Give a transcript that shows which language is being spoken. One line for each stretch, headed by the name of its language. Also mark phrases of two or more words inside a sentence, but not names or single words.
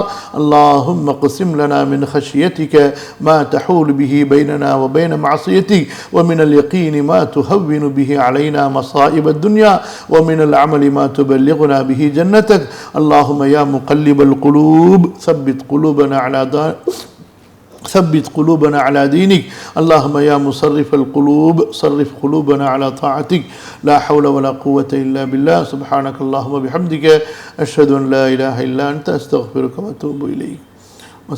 Arabic: اللهم اقسم لنا من خشيتك ما تحول به بيننا وبين معصيتك ومن اليقين ما تهون به علينا مصائب الدنيا ومن العمل ما تبلغنا به جنتك. اللهم يا مقلب القلوب ثبت قلوبنا على دينك. اللهم يا مصرف القلوب صرف قلوبنا على طاعتك. لا حول ولا قوة إلا بالله. سبحانك اللهم وبحمدك أشهد أن لا إله إلا أنت أستغفرك وأتوب إليك.